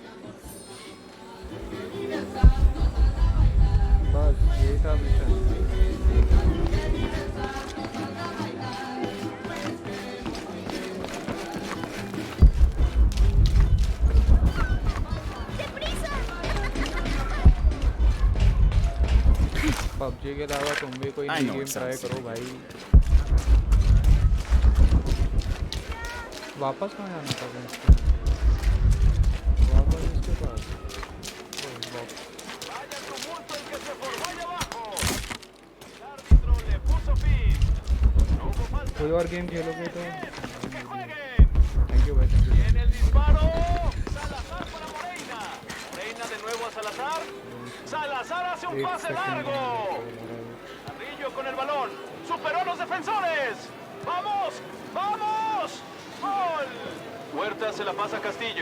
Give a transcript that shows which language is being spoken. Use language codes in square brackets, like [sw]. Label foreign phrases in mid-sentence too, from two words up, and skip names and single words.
[hi] बस ये था मिशन PUBG के अलावा तुम भी कोई नई [en] game try [hi] करो भाई वापस कहाँ जाना था वापस इसके पास कोई और गेम खेलोगे तो [en] thank you [hi] भाई [en] thank you [es] En el disparo, Salazar para Moreina. Moreina de nuevo a Salazar. Salazar hace un pase largo. Carrillo con el balón. Superó a los defensores. ¡Vamos! ¡Vamos! ¡Gol! Huerta se la pasa a Castillo.